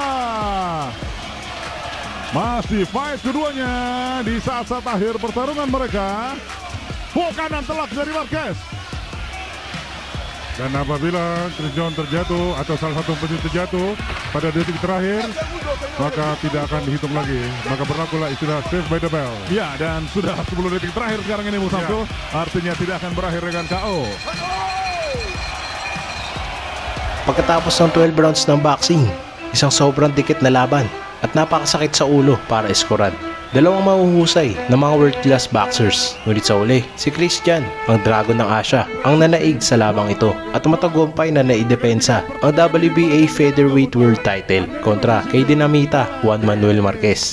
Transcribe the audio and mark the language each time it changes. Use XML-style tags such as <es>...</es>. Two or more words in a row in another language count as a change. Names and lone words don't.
<id>Masih fight keduanya di saat-saat akhir pertarungan mereka. Kanan telak dari Marquez. Dan apabila Chris John terjatuh atau salah satu penyuh terjatuh pada detik terakhir, maka tidak akan dihitung lagi. Maka berlakulah istilah</id> <en>save by the bell.</en> <id>Ya, dan sudah 10 detik terakhir sekarang ini Musamso. Artinya tidak akan berakhir dengan KO.</id> <tl>Pagkatapos ng 12 rounds ng boxing, isang sobrang dikit na laban at napakasakit sa ulo para iskoran. Dalawang mahuhusay na mga</tl> <en>world-class boxers.</en> <tl>Ngunit sa uli, si Christian, ang Dragon ng Asia, ang nanaig sa labang ito at matagumpay na naidepensa ang WBA Featherweight World Title kontra kay Dinamita Juan Manuel Marquez.</tl>